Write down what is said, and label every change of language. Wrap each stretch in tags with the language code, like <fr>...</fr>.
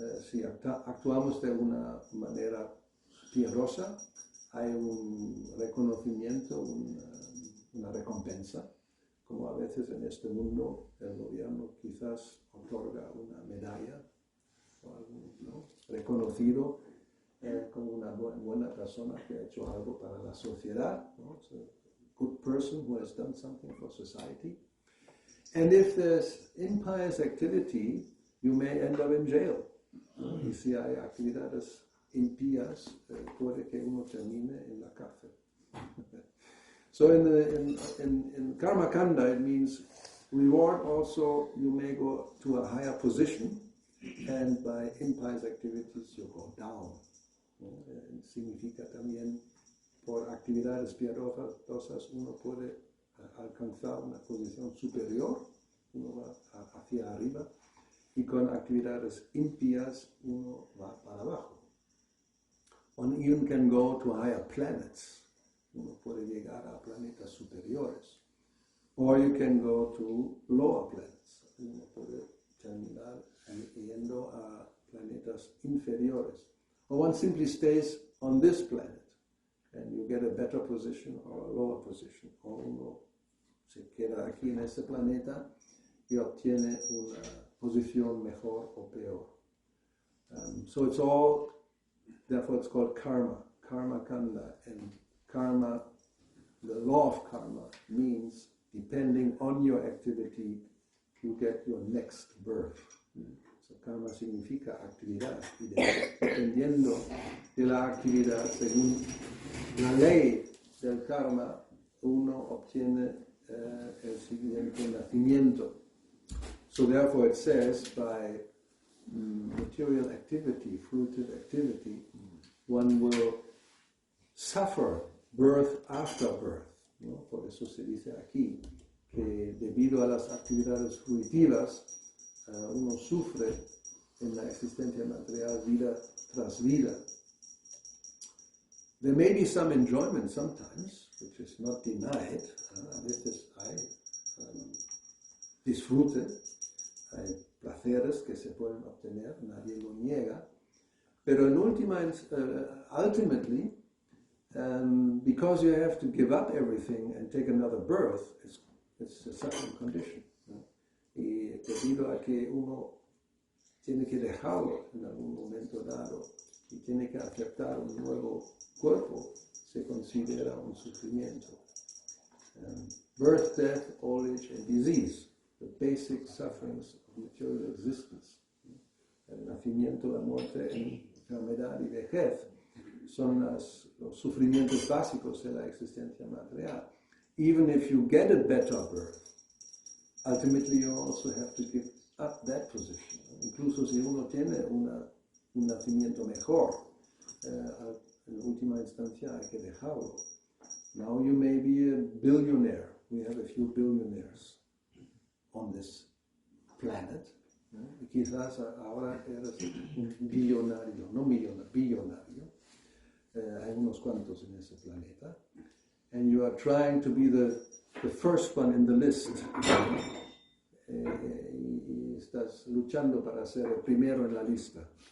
<es>Si actuamos de una manera piadosa, hay un reconocimiento, una recompensa, como a veces en este mundo el gobierno quizás otorga una medalla o algo, ¿no? Reconocido como una buena persona que ha hecho algo para la sociedad, ¿no?</es> <en>good person who has done something for society. And if there's impious activity, you may end up in jail.</en> <es>Y si hay actividades impías, puede que uno termine en la cárcel.</es> <en>So in Karma Kanda, it means reward also, you may go to a higher position, and by impious activities you go down.</en> <es>Significa también, por actividades piadosas uno puede alcanzar una posición superior, uno va hacia arriba, y con actividades impías uno va para abajo.</es> <en>One even can go to higher planets.</en> <es>Uno puede llegar a planetas superiores.</es> <en>Or you can go to lower planets.</en> <es>Uno puede terminar yendo a planetas inferiores.</es> <en>Or one simply stays on this planet and you get a better position or a lower position.</en> <es>O uno se queda aquí en este planeta y obtiene una posición mejor o peor.</es> <en>So it's all, therefore it's called karma, karma kanda, and karma, the law of karma means depending on your activity, you get your next birth.</en> <es>So karma significa actividad, y dependiendo de la actividad, según la ley del karma, uno obtiene el siguiente nacimiento.</es> <en>So therefore it says, by material activity, fruitive activity, one will suffer birth after birth, ¿no?</en> <es>Por eso se dice aquí que debido a las actividades fruitivas uno sufre en la existencia material vida tras vida.</es> <en>There may be some enjoyment sometimes, which is not denied.</en> <es>A veces hay disfrute, hay placeres que se pueden obtener, nadie lo niega, pero en última,</es> <en>ultimately, because you have to give up everything and take another birth, it's a suffering condition.</en> <es>¿No? Y debido a que uno tiene que dejarlo en algún momento dado y tiene que aceptar un nuevo cuerpo, se considera un sufrimiento.</es> <en>Birth, death, old age, and disease, the basic sufferings of material existence.</en> <es>El nacimiento, la muerte, enfermedad y vejez son los sufrimientos básicos de la existencia material.</es> <en>Even if you get a better birth, ultimately you also have to give up that position.</en> <es>Incluso si uno tiene un nacimiento mejor, en última instancia hay que dejarlo.</es> <en>Now you may be a billionaire. We have a few billionaires on this planet.</en> <es>Y quizás ahora eres un billonario, no millonario, billonario. Hay unos cuantos en ese planeta.</es> <en>And you are trying to be the first one in the list.</en> <es>Y estás luchando para ser el primero en la lista.</es>